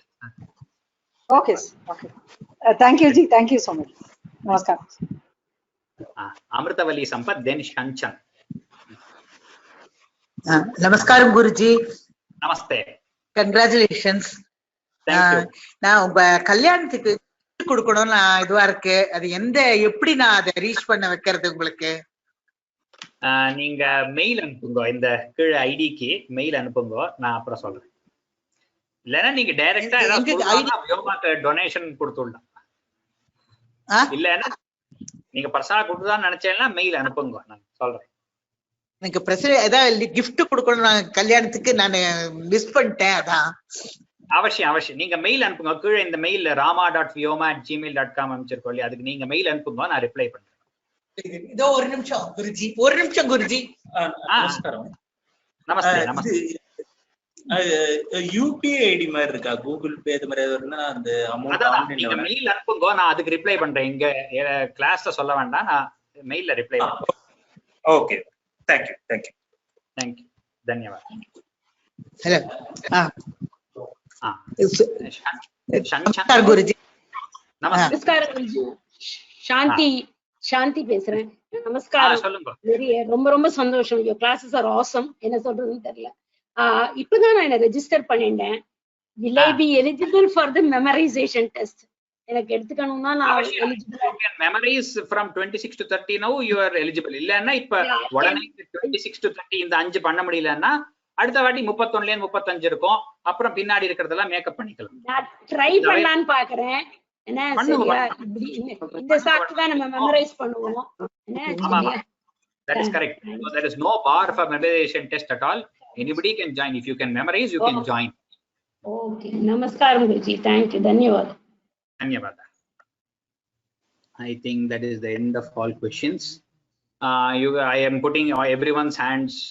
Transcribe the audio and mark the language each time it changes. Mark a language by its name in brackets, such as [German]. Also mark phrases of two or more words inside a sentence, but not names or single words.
[English] Okay. Okay. Thank you, Ji. Thank you so much. Namaskar. Amritavalli Sampath, then Shanchan. Namaskaram, Guruji. Namaste. Congratulations. Thank you. [Tamil] நான் உங்க கல்யாணத்துக்கு கொடுக்கணும் நான் இதுவா இருக்கு. அது எப்படி நான் அதை ரீச் பண்ண வைக்கிறது உங்களுக்கு? நீங்க மெயில் அனுப்புங்க, இந்த கீழ ஐடிக்கு மெயில் அனுப்புங்க, நான் அப்புறம் சொல்றேன். இல்லன்னா நீங்க டைரக்டா யோகாக்கு டொனேஷன் கொடுத்துடலாம். இல்லன்னா நீங்க பர்சனலா கொடுத்துதான் நினைச்சேன்னா மெயில் அனுப்புங்க, நான் சொல்றேன். எனக்கு பிரசிடென்ட் ஏதாவது கிஃப்ட் கொடுக்கணும் நான் கல்யாணத்துக்கு, நான் மிஸ் பண்ணிட்டேன். அதான் அவசியம் நீங்க மெயில் அனுப்புங்க. கீழே இந்த மெயில் rama.vyoma@gmail.com அனுப்பிச்சிருக்கோம் இல்லையா, அதுக்கு நீங்க மெயில் அனுப்புங்க, நான் ரிப்ளை பண்றேன். இதோ ஒரு நிமிஷம் குருஜி. நமஸ்தே. [English] UPI ID [Tamil] மாதிரி இருக்கா, கூகுள் பே இது மாதிரி இருந்தா அந்த அமௌண்ட் நீங்க மெயில் அனுப்புங்க, நான் அதுக்கு ரிப்ளை பண்றேன். இங்க கிளாஸ்ல சொல்ல வேண்டாம், நான் மெயில்ல ரிப்ளை பண்றேன். ஓகே, [English] Thank you. [Hindi] धन्यवाद. हेलो. नमस्कार गुरुजी. [Tamil] நமஸ்காரம் குருஜி. சாந்தி பேசுறேன். நமஸ்காரம். ரொம்ப ரொம்ப சந்தோஷம். [English] your classes are awesome. [Tamil] என்ன சொல்றதுன்னு தெரியல. இப்பதான் நான் ரெஜிஸ்டர் பண்ணிட்டேன். [English] will I be eligible for the memorization test? [Tamil] எனக்கு எடுத்துக்கணும்னா நான் eligible. [English] You can memorize from 26 to 30 now you are eligible. [Tamil] இல்லன்னா இப்ப உடனே 26 to 30 இந்த 5 பண்ண முடியலன்னா அடுத்த வாட்டி 31ல 35 இருக்கும். அப்புறம் பின்னாடி இருக்கிறதெல்லாம் மேக்கப் பண்ணிக்கலாம். நான் ட்ரை பண்ணலாம்னு பாக்குறேன். என்ன சரியா இந்த சாக்கு தான் நம்ம மெமரைஸ் பண்ணுவோம். என்ன [English] that is correct. So there is no bar for memorization test at all. Anybody can join. If you can memorize, you can join. Okay. Namaskaram Guruji. Thank you. Dhanyawad. Dhanyawad. I think that is the end of all questions. I am putting everyone's hands.